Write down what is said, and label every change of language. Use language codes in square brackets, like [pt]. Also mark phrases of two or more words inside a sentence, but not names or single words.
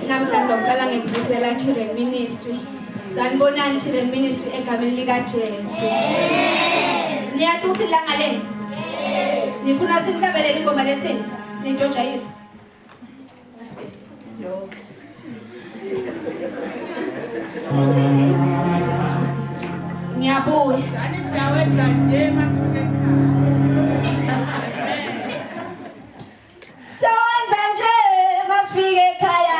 [zu] namhlanje ngicela ngikubusela Children Ministry. Sanibonani Children Ministry egameni lika Jesu. Niyathi langa leni? Nifuna simhlabelele ingoma lethini? Ninto jayiva. Ngiyabuya. Sani siyawenza nje masifike ekhaya. Sawenza nje masifike ekhaya.